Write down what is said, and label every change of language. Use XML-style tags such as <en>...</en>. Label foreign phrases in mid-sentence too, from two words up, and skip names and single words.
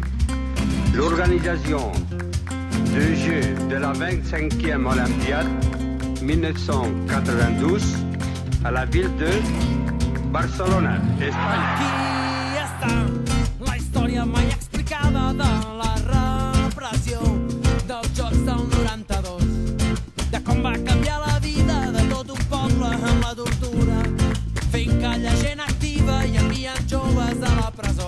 <fr>l'organisation des Jeux de la 25e Olympiade 1992 a la ville de Barcelona, Espanya.</fr> <ca>Aquí està la història mai explicada de la repressió dels Jocs del 92, de com va canviar la vida de tot un poble amb la tortura, fent callar gent activa i enviant joves a la presó.</ca>